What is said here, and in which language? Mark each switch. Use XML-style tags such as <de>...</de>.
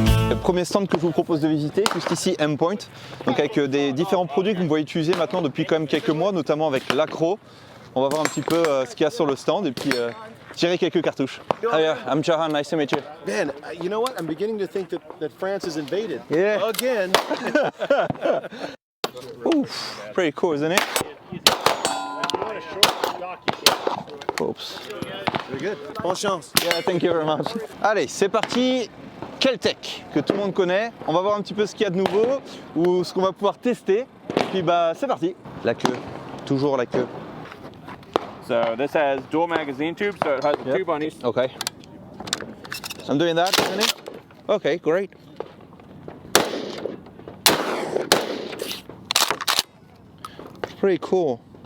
<fr>Le premier stand que je vous propose de visiter, juste ici, M-Point, donc avec des différents produits que vous pouvez utiliser maintenant depuis quand même quelques mois, notamment avec l'Acro. On va voir un petit peu ce qu'il y a sur le stand et puis tirer quelques cartouches.</fr> <en>Hi, I'm Jahan, nice to meet you. Man, you know what? I'm beginning to think that France is invaded. Yeah. Again. Oof, pretty cool, isn't it? Oops. Very good.</en> <fr>Bonne chance.</fr> <en>Yeah, thank you very much.</en> <fr>Allez, c'est parti. Kel-Tec, que tout le monde connaît. On va voir un petit peu ce qu'il y a de nouveau ou ce qu'on va pouvoir tester. Et puis bah c'est parti. La queue, toujours la queue.</fr> <en>So this has dual magazine tubes, so it has a tube on each. Okay. I'm doing that, isn't it? Okay, great. Pretty cool.</en>